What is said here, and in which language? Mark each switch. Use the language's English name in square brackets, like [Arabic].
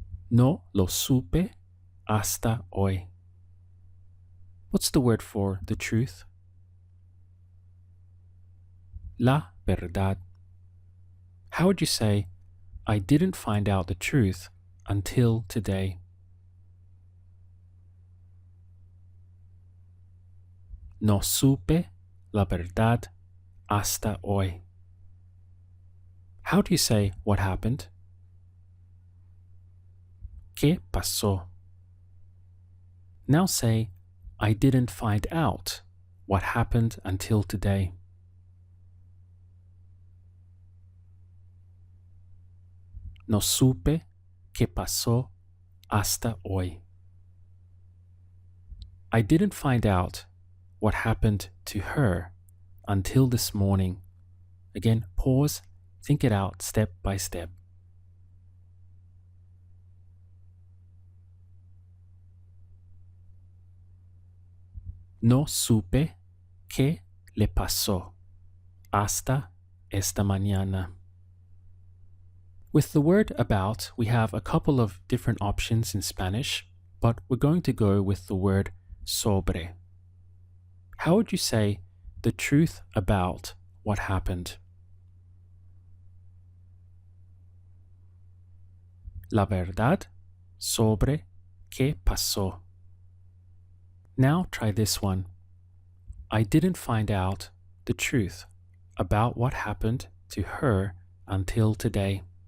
[English] No lo supe hasta hoy. What's the word for the truth? La verdad. How would you say, I didn't find out the truth until today? [Spanish] No supe la verdad hasta hoy. [English] How do you say what happened? ¿Qué pasó? Now say, I didn't find out what happened until today. [Spanish] No supe qué pasó hasta hoy. [English] I didn't find out what happened to her until this morning. Again, pause, think it out step by step. [Spanish] No supe qué le pasó hasta esta mañana. [English] With the word about, we have a couple of different options in Spanish, but we're going to go with the word sobre. How would you say the truth about what happened? [Spanish] La verdad sobre qué pasó. [English] Now try this one. I didn't find out the truth about what happened to her until today.